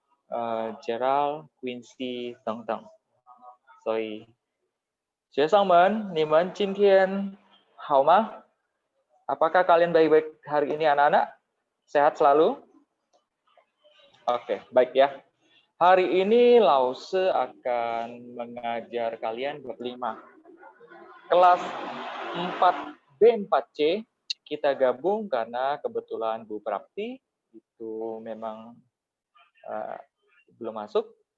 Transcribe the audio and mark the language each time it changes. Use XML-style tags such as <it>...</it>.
<zh>Gerald、Quincy 等等。所以，学生们，你们今天好吗？</zh> <id>Apakah kalian baik-baik hari ini anak-anak? Sehat selalu? Oke, baik ya. Hari ini Lause akan mengajar kalian bab 5. Kelas 4B, 4C kita gabung karena kebetulan Bu Prapti itu memang belum masuk.</id>